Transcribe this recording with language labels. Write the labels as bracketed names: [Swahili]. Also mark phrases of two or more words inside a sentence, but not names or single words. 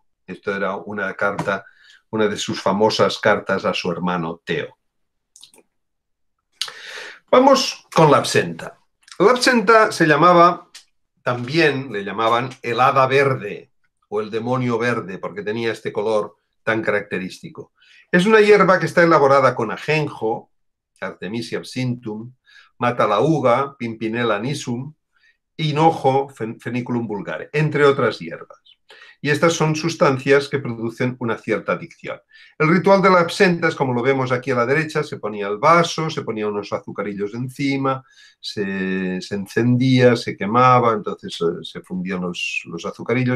[Spanish] Esto era una carta, una de sus famosas cartas a su hermano Theo. Vamos con la absenta. La absenta también le llamaban el hada verde o el demonio verde, porque tenía este color tan característico. Es una hierba que está elaborada con ajenjo, Artemisia absinthium, matalauga, Pimpinella nisum, hinojo, Feniculum vulgare, entre otras hierbas. Y estas son sustancias que producen una cierta adicción. El ritual de la absenta es como lo vemos aquí a la derecha: se ponía el vaso, se ponía unos azucarillos encima, se encendía, se quemaba, entonces se fundían los azucarillos.